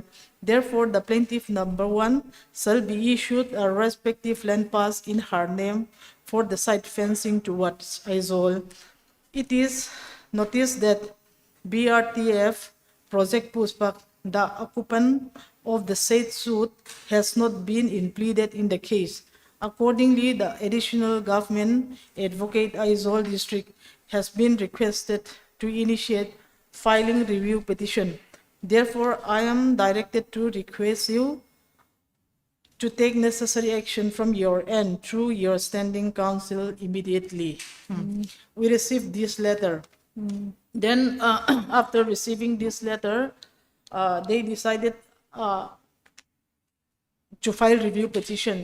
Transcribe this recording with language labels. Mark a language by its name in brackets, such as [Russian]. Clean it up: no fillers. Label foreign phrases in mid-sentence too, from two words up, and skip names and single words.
[English] Therefore, the plaintiff number 1 shall be issued a respective land pass in her name for the site fencing towards Aizawl. It is noticed that BRTF Project Puspak, the occupant of the said suit, has not been included in the case. Accordingly, the additional government advocate Aizawl district has been requested to initiate filing review petition. Therefore, I am directed to request you to take necessary action from your end through your standing counsel immediately. We received this letter. Then, after receiving this letter, they decided to file review petition.